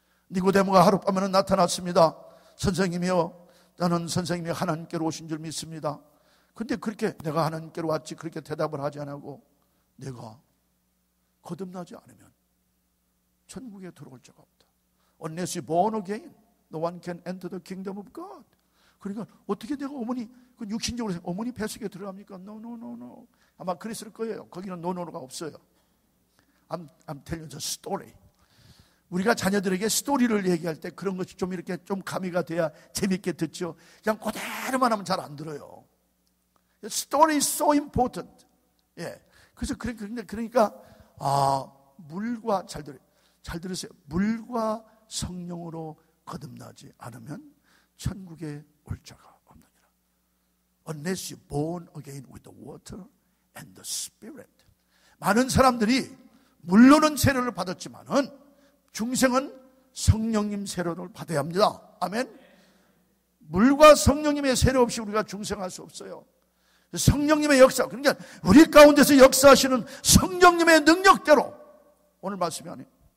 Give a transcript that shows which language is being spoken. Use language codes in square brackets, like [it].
[ko] 니고데모가 하룻밤에 나타났습니다. 선생님이요, 나는 선생님이 하나님께로 오신 줄 믿습니다. 근데 그렇게 내가 하나님께로 왔지 그렇게 대답을 하지 않고, 내가 거듭나지 않으면 천국에 들어올 자가 없다. [en] Unless you're born again, no one can enter the kingdom of God. [ko] 그러니까 어떻게 내가 어머니, 그 육신적으로 어머니 뱃속에 들어갑니까? [en] No. [ko] 아마 그랬을 거예요. 거기는 노노가 없어요. [en] I'm telling you the story. [ko] 우리가 자녀들에게 스토리를 얘기할 때 그런 것이 좀 이렇게 좀 가미가 돼야 재밌게 듣죠. 그냥 그대로만 하면 잘 안 들어요. [en] Story is so important. 예. [ko] 그래서 그러니까 물과 잘 들으세요. 물과 성령으로 거듭나지 않으면 천국에 올 자가 없느니라. [en] Unless you're born again with the water and the Spirit. [ko] 많은 사람들이 물로는 세례를 받았지만은 중생은 성령님 세례를 받아야 합니다. 아멘. 물과 성령님의 세례 없이 우리가 중생할 수 없어요. 성령님의 역사, 그러니까 우리 가운데서 역사하시는 성령님의 능력대로 오늘 말씀이 아니에요.